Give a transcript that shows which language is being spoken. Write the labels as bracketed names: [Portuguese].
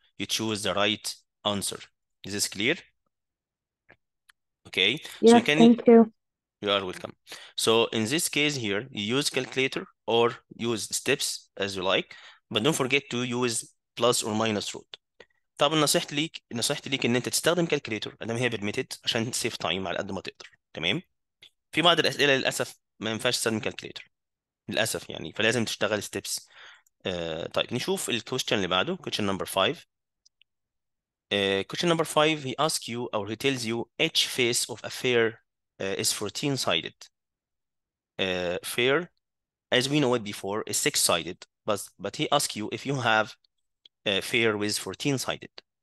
[English] You choose the right answer. Is this clear? Okay, so Yes, thank you. you are welcome. So in this case here, you use calculator or use steps as you like, but don't forget to use plus or minus root. [Arabic] طب نصيحتي ليك ان انت تستخدم كالكوليتر ادام هي permitted عشان تسيف تايم على قد ما تقدر. تمام. في بعض الاسئله للاسف ما ينفعش تستخدم كالكوليتر للاسف يعني، فلازم تشتغل ستيبس. طيب نشوف الكويستشن اللي بعده. [English] question number 5. Question number 5, he asks you or he tells you each face of a fair is 14-sided. Fair, as we know it before, is 6-sided, but he asks you if you have a fair with 14-sided.